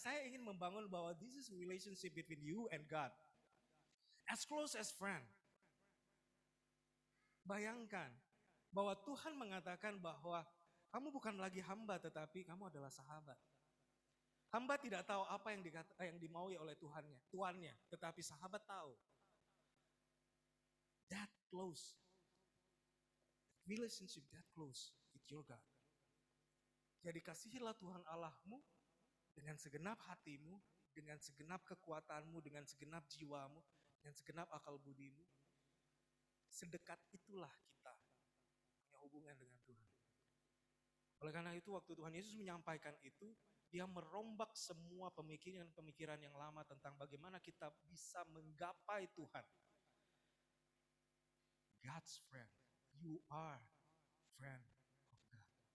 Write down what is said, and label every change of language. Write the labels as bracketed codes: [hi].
[id] Saya ingin membangun bahwa [en] this is a relationship between you and God. As close as friend. [id] Bayangkan bahwa Tuhan mengatakan bahwa kamu bukan lagi hamba, tetapi kamu adalah sahabat. Hamba tidak tahu apa yang dimaui oleh tuannya, tetapi sahabat tahu. [en] That close. Relationship that close with your God. [id] Jadi kasihilah Tuhan Allahmu dengan segenap hatimu, dengan segenap kekuatanmu, dengan segenap jiwamu, dengan segenap akal budimu. Sedekat itulah kita punya hubungan dengan Tuhan. Oleh karena itu waktu Tuhan Yesus menyampaikan itu, dia merombak semua pemikiran yang lama tentang bagaimana kita bisa menggapai Tuhan. [en] God's friend, you are friend of God.